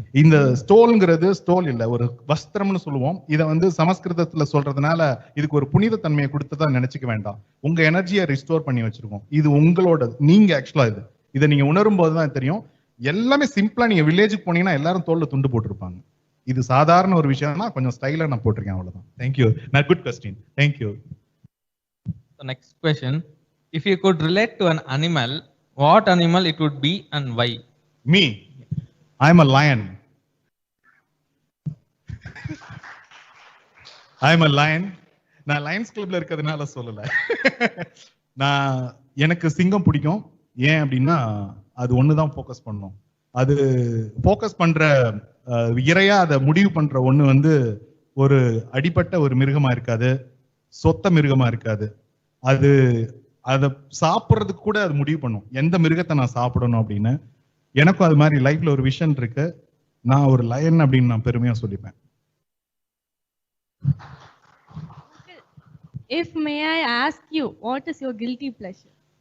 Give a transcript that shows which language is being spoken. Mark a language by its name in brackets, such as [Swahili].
[Tamil] இந்த ஸ்டோல்ங்கிறது ஸ்டோல் இல்ல, ஒரு வஸ்திரம்னு சொல்லுவோம். இதை வந்து சமஸ்கிருதத்துல சொல்றதுனால இதுக்கு ஒரு புனித தன்மையை கொடுத்ததா நினைச்சுக்க வேண்டாம். உங்க எனர்ஜியை ரிஸ்டோர் பண்ணி வச்சிருக்கோம். இது உங்களோட, நீங்க ஆக்சுவலா இதை நீங்க உணரும் போதுதான் தெரியும். எல்லாமே சிம்பிளா, நீங்க வில்லேஜுக்கு போனீங்கன்னா எல்லாரும் தோல்ல துண்டு போட்டிருப்பாங்க. இது சாதாரண ஒரு விஷயம்னா கொஞ்சம் ஸ்டைலா நான் போட்டிருக்கேன், அவ்வளவுதான். தேங்க்யூ. நான் good question. Thank you. [English] The next question, if you could relate to an animal, what animal it would be and why? Me, I'm a lion. I'm a lion. [Tamil] நான் லயன்ஸ் கிளப்ல இருக்கிறதுனால சொல்லல. நான் எனக்கு சிங்கம் பிடிக்கும். ஏன் அப்படின்னா அது ஒண்ணுதான் ஃபோக்கஸ் பண்ணும். அது ஃபோக்கஸ் பண்ற இறையா அதை முடிவு பண்ற ஒண்ணு வந்து ஒரு அடிப்பட்ட ஒரு மிருகமா இருக்காது, சொத்த மிருகமா இருக்காது. அது அதை சாப்பிட்றதுக்கு கூட அது முடிவு பண்ணும் எந்த மிருகத்தை நான் சாப்பிடணும் அப்படின்னு. எனக்கும் அது மாதிரி லைஃப்ல ஒரு விஷன் இருக்கு. நான் ஒரு லயன் அப்படின்னு நான் பெருமையா சொல்லிப்பேன். [English] If may I ask you, what is your guilty pleasure?